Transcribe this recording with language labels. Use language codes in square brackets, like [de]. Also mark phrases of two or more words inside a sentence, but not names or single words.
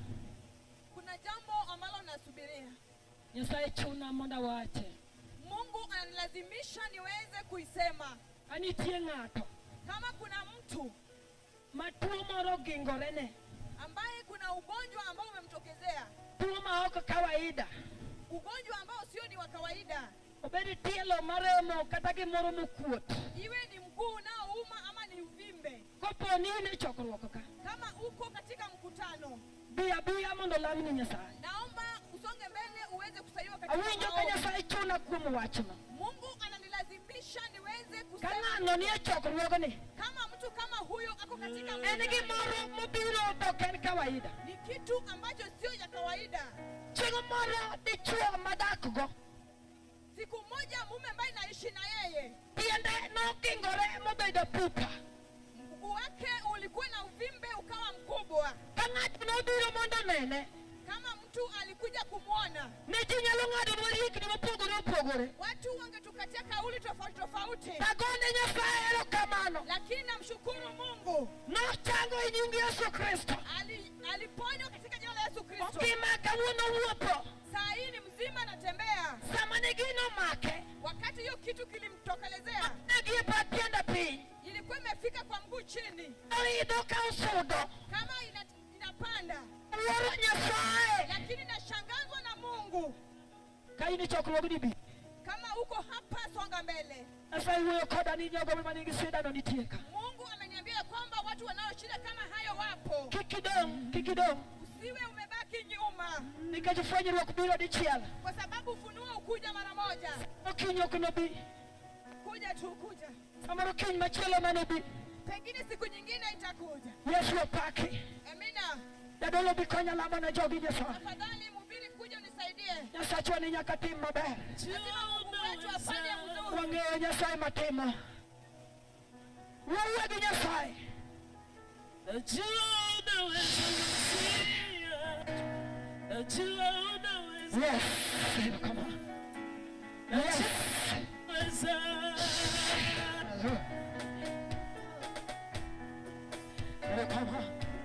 [sw] Kuna jambo ambalo nasubiria. [luo] Nyasaye chuna monda wache. [sw] Mungu analazimisha niweze kuisema. [luo] Anitie ng'ato. [sw] Kama kuna mtu [luo] matuo moro gingorene, [sw] ambaye kuna ugonjwa ambao umemtokezea, [luo] tuo maoko kawaida, [sw] ugonjwa ambao sio ni wa kawaida, [luo] obedi tielo maremo kata gimoro mokuot, [sw] iwe ni mguu unaouma ama ni uvimbe, [luo] kopo nini chokruok ka, [sw] kama uko katika mkutano, [luo] biya mondo lamni Nyasaye, [sw] naomba usonge mbele uweze kusaidiwa katika [luo] awinjo ka Nyasaye chuna kuom wachno. [sw] Mungu ananilazimisha niweze kusema. [luo] Kang'ano ni chokruogni, [sw] kama mtu kama huyo ako katika [luo] en gimoro mobiro token kawaida, [sw] ni kitu ambacho sio ya kawaida. [luo] Chieng' moro dichuo madakgo, [sw] siku moja mume ambaye naishi na yeye, [luo] tiende nokingore mobedo pupa, [sw] mguu wake ulikuwa na uvimbe ukawa mkubwa. [luo] Kang'ato nobiro mondo nene, [sw] kama mtu alikuja kumwona, [luo] nejinyalo ng'ado warikni mopogore opogore, [sw] watu wangetukatia kauli tofauti tofauti, [luo] tagone Nyasaye erokamano, [sw] lakini namshukuru Mungu [luo] nochango e nying Yesu Kristo, [sw] aliponywa katika jina la Yesu Kristo. [luo] Okima kawuono wuotho, [sw] saa hii ni mzima, anatembea. [luo] sama ne gino make, [sw] wakati hiyo kitu kilimtokelezea, [luo] negipa tiende piny, [sw] ilikuwa imefika kwa mguu chini, [luo] oidho ka osudo, [sw] kama inapanda. [luo] Wuoro Nyasaye, [sw] lakini nashangazwa na Mungu. [luo] Kaini chokruogni bi, [sw] kama uko hapa songa mbele. [luo] Nyasaye wuoyo koda ni jogo manigi shida no nitie ka. [sw] Mungu ameniambia kwamba watu wanaoshida kama hayo wapo. [luo] Kikidong. [sw] Usiwe umebaki nyuma. [luo] Nikech fwenyruok biro dichiel, [sw] kwa sababu ufunuo ukuja mara moja. [luo] Okinyi ok nobi, [sw] kuja tu kuja. [luo] Samoro kiny machielo manobi, [sw] pengine siku nyingine itakuja. [luo] Yesu opaki. Amina. Jadolo bi konya lamo na jogi Nyasaye. [sw] Tafadhali mhubiri kuja unisaidie. [luo] Nyasachwa ni nyaka tim maber. [sw] Lazima Mungu wetu afanye mzuri. [luo] Wang'eyo Nyasaye matimo. Wuoyo gi Nyasaye. [en] Yes. Come on. Yes. Come on.